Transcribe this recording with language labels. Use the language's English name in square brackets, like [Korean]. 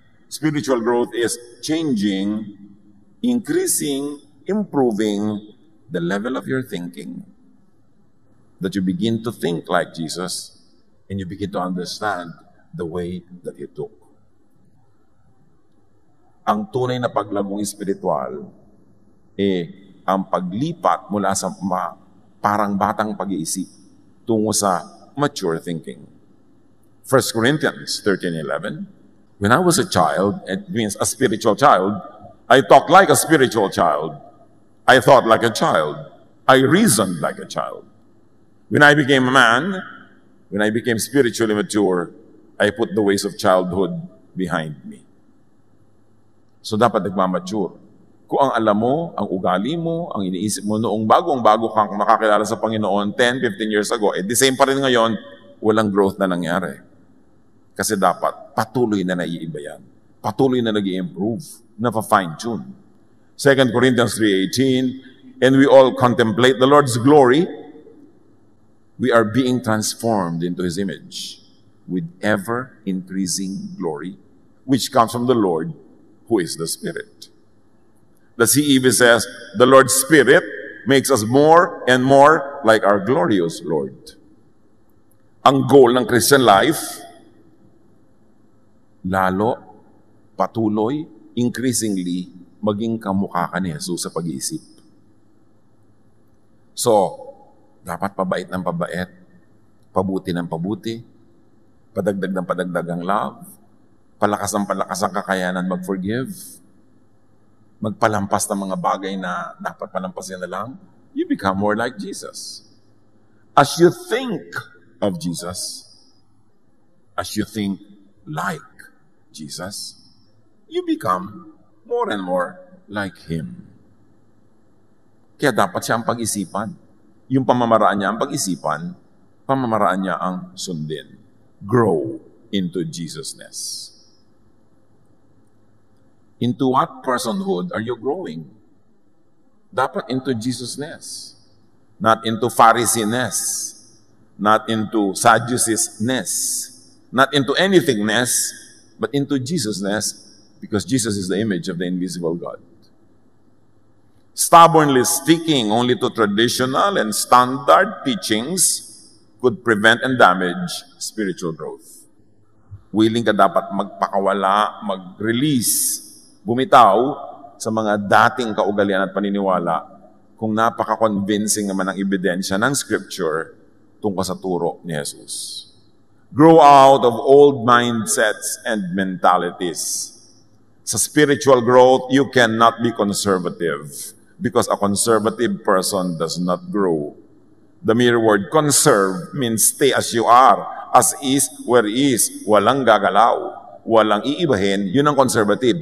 [English] Spiritual growth is changing, increasing, improving the level of your thinking. That you begin to think like Jesus and you begin to understand the way that He took. [Filipino] Ang tunay na paglagong espiritual, ang paglipat mula sa parang batang pag-iisip tungo sa [English] mature thinking. 1 Corinthians 13:11, when I was a child, it means a spiritual child, I talked like a spiritual child. I thought like a child. I reasoned like a child. When I became a man, when I became spiritually mature, I put the ways of childhood behind me. [Filipino] So dapat nagmamature. Kung ang alam mo, ang ugali mo, ang iniisip mo noong bago kang makakilala sa Panginoon [English] 10, 15 years ago, the same [Filipino] pa rin ngayon, walang growth na nangyari. Kasi dapat patuloy na naiiba yan. Patuloy na nag-i-improve, na-fine-tune. [English] 2 Corinthians 3:18, and we all contemplate the Lord's glory, we are being transformed into His image with ever-increasing glory, which comes from the Lord, who is the Spirit. The CEV says, the Lord's Spirit makes us more and more like our glorious Lord. [Filipino] Ang goal ng Christian life, lalo, patuloy, increasingly, maging kamukha ka ni Jesus sa pag-iisip. So, dapat pabait ng pabait, pabuti ng pabuti, padagdag ng padagdag ang love, palakas ang kakayanan mag-forgive, magpalampas ng mga bagay na dapat palampasin na lang, [English] you become more like Jesus. As you think of Jesus, as you think like Jesus, you become more and more like Him. [Filipino] Kaya dapat siya ang pag-isipan. Yung pamamaraan niya ang pag-isipan, pamamaraan niya ang sundin. [English] Grow into Jesusness. Into what personhood are you growing? Dapat into Jesusness. Not into Pharisee-ness. Not into Sadducees-ness. Not into anything-ness, but into Jesusness, because Jesus is the image of the invisible God. Stubbornly sticking only to traditional and standard teachings could prevent and damage spiritual growth. [Filipino] Willing ka dapat magpakawala, mag-release, bumitaw sa mga dating kaugalian at paniniwala kung napaka-convincing naman ang ebidensya ng Scripture tungkol sa turo ni Jesus. [English] Grow out of old mindsets and mentalities. Sa spiritual growth, you cannot be conservative because a conservative person does not grow. The mere word conserve means stay as you are, as is, where is, [Filipino] walang gagalaw, walang iibahin, yun ang conservative.